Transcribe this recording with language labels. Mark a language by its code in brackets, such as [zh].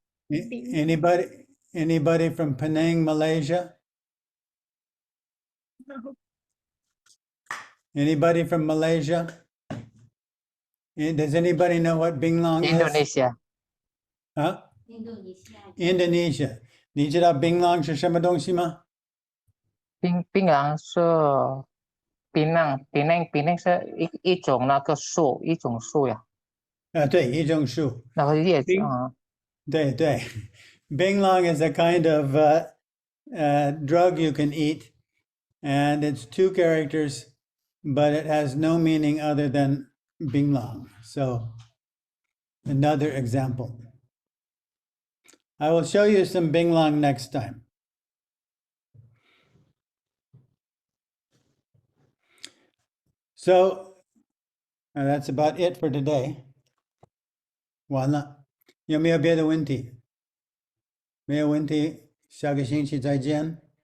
[en] Anybody from Penang, Malaysia? No. Anybody from Malaysia? Does anybody know what binglang is? Indonesia Huh? Indonesia. [zh] 你知道槟榔是什么东西吗？槟榔是槟榔是一种那个树，一种树呀，对，一种树。那个叶子槟啊，对对， [en] Binglang is a kind of drug you can eat, and it's 2 characters, but it has no meaning other than Binglang. So, another example. I will show you some Binglang next time. So, that's about it for today. [zh] 完了，有没有别的问题？没有问题，下个星期再见。